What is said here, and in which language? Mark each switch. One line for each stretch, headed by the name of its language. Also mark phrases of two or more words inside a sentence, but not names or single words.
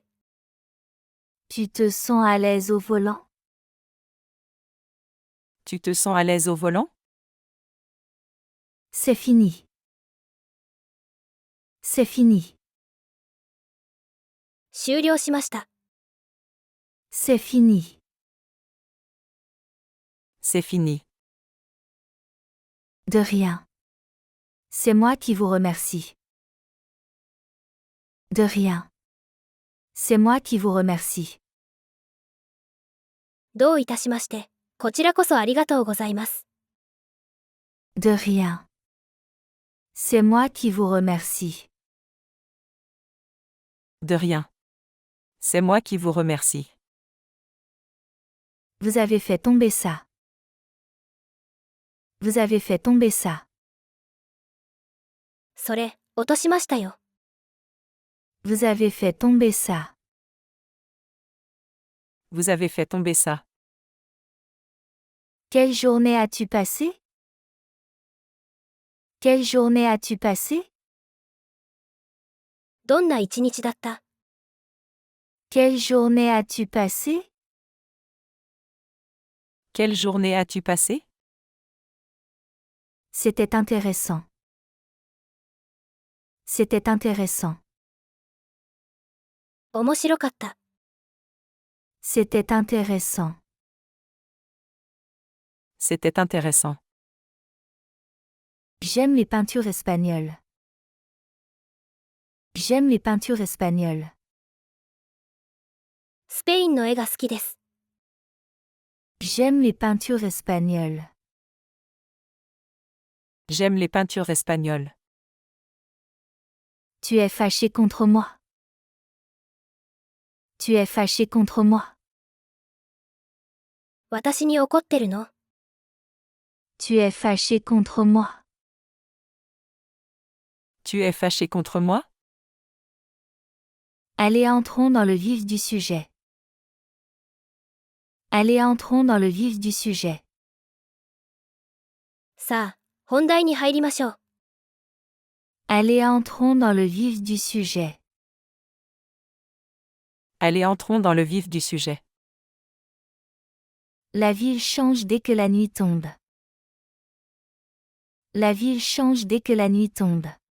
French: Tu te sens à l'aise au volant? Tu te sens à l'aise au volant? C'est fini. C'est fini.
Japanese: 終了しました。
French: C'est fini. C'est fini. De rien. C'est moi qui vous remercie. De rien. C'est moi qui vous remercie.
Japanese: どういたしまして、こちらこそありがとうございます。
French: De rien. C'est moi qui vous remercie. De rien. C'est moi qui vous remercie. Vous avez fait tomber ça. Vous avez fait tomber ça.
Japanese: それ、落としましたよ。
French: Vous avez fait tomber ça. Vous avez fait tomber ça. Quelle journée as-tu passé? Quelle journée as-tu passé?
Japanese: どんな一日だった？
French: Quelle journée as-tu passé? Quelle journée as-tu passé? C'était intéressant. C'était intéressant.
Japanese: 面白かった。
French: C'était intéressant. C'était intéressant. J'aime les peintures espagnoles. J'aime les peintures espagnoles.
Japanese: スペインの絵が好きです。
French: J'aime les peintures espagnoles. J'aime les peintures espagnoles. Tu es fâché contre moi. Tu es fâché contre moi.
Japanese: 私に怒ってるの？
French: Tu es fâché contre moi. Tu es fâché contre moi? Allez, entrons dans le vif du sujet. Allez, entrons dans le vif du sujet.
Japanese: さあ、本題に入りましょう。
French: Allez, entrons dans le vif du sujet. Allez, entrons dans le vif du sujet. La ville change dès que la nuit tombe. La ville change dès que la nuit tombe.